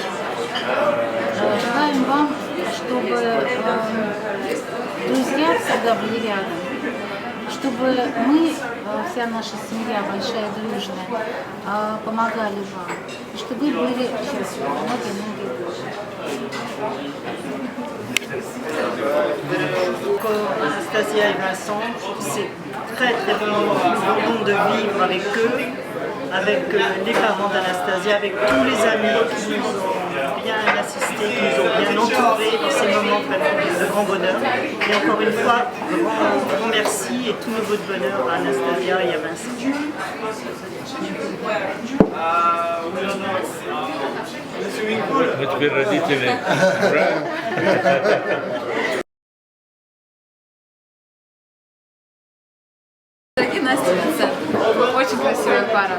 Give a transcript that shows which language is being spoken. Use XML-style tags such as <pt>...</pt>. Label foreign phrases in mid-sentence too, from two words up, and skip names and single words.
<ru>Желаем вам, чтобы друзья всегда были рядом, чтобы мы, вся наша семья, большая, дружная, помогали вам, и чтобы вы были счастливы многие-многие годы.</ru> <fr>Anastasia et Vincent, c'est très très bon. Nous venons de vivre avec eux, avec les parents d'Anastasia, avec tous les amis qui nous ont bien assistés, qui nous ont bien entourés dans ces moments vraiment de grand bonheur. Et encore une fois, grand merci et tous nos voeux de bonheur à Anastasia et à Vincent.</fr> <ru>Мы теперь родители. Дорогие Настя и Винсент, очень красивая пара.</ru>